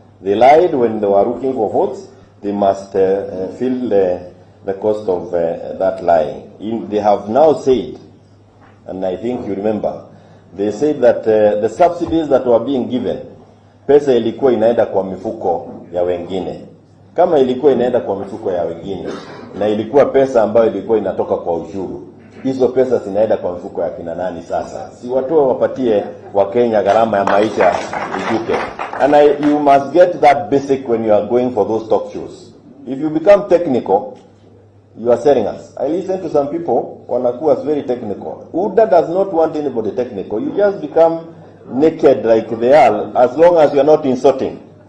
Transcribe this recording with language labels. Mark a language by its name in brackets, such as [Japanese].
[English] They lied when they were looking for votes. They must feel the cost of that lying. They have now said, and I think you remember, they said that the subsidies that were being given, [Swahili] pesa ilikuwa inaenda kwa mifuko ya wengine. Kama ilikuwa inaenda kwa mifuko ya wengine, na ilikuwa pesa ambayo ilikuwa inatoka kwa ushuru, hizo pesa zinaenda kwa mifuko ya kina nani sasa? Si watu wapatie wa Kenya gharama ya maisha ishuke. [English] And you must get that basic when you are going for those talk shows. If you become technical, you are selling us. I listen to some people, [Swahili] wanakuwa [English] very technical. UDA does not want anybody technical. You just become naked like they are, as long as you are not insulting.